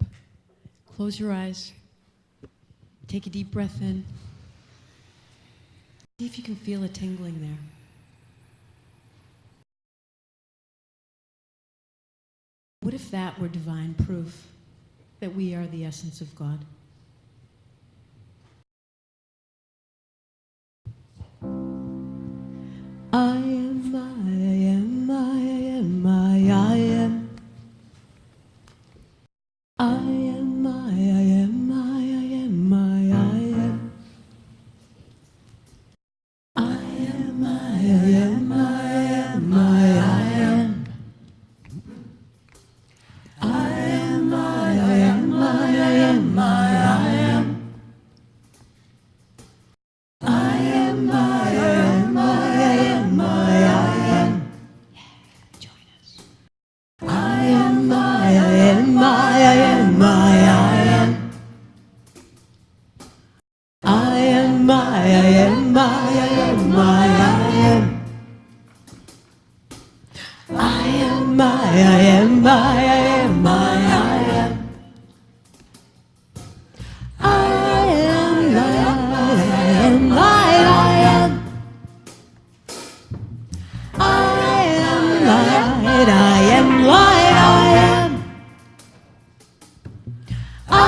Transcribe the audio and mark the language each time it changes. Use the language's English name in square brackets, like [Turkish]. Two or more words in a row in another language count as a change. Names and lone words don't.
[English] Close your eyes. Take a deep breath in. See if you can feel a tingling there. What if that were divine proof that we are the essence of God? I am, I am, I am, I am. I am, I am, I am, I am. I am, I am, I am, I am. I am, I am, I am, I am. I am, I am, I am, I am. Yeah, join us. I am, I am, I am, I am. I am, I am, I am, I am. I am, I am, I am, I am. I am, I am, I am. I am light, I am light, I am.